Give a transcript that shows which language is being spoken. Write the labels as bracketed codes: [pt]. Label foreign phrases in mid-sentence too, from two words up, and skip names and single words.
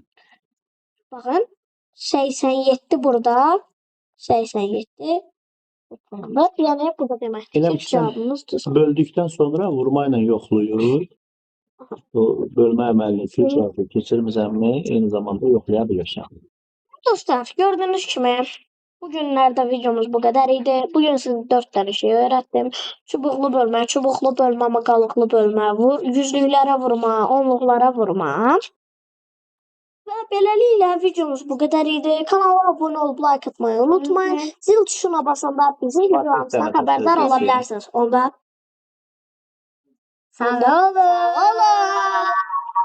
[az] Baxın. 87 burada. 87. Burada. Yəni burada deməkdir Elə ki, bir sən cavabımız düz. böldükdən sonra vurma ilə yoxluyur. O bölmə əməlini filtrası keçirmirsənmi, eyni zamanda yoxlaya bilirsən. Dostlar, [tr] gördüğünüz kimi bugünlerde videomuz bu kadar idi. Bugün size 4 tane şey öğrettim. [az] Çubuqlu bölmə, çubuqlu bölmə, amma qalıqlı bölmə, yüzlüklərə vurma, onluqlara vurma. Və beləliklə videomuz [tr] bu kadar [az] idi. [tr] Kanala abone olup like atmayı unutmayın. Zil tuşuna basanda bizi videolarımızdan haberdar olabilirsiniz. [az] Onda sağ olun.